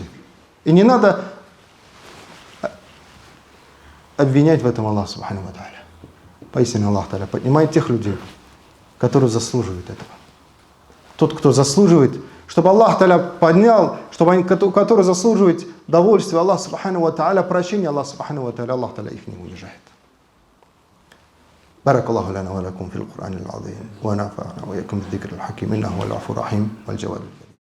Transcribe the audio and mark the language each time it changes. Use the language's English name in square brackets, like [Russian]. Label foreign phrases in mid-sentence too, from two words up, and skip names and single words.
[Russian] И не надо обвинять в этом [Arabic] الله سبحانه وتعالى. [Russian] Поистине [Arabic] الله تعالى [Russian] поднимает тех людей, которые заслуживают этого. Тот, кто заслуживает, чтобы [Arabic] الله تعالى [Russian] поднял, который заслуживает довольствия [Arabic] الله سبحانه وتعالى, [Russian] прощения [Arabic] الله سبحانه وتعالى, الله تعالى [Russian] их не унижает. [Arabic] بارك الله لنا ولكم في القرآن العظيم ونفعنا وإياكم بالذكر الحكيم إنه هو الغفور الرحيم والجواد الكريم.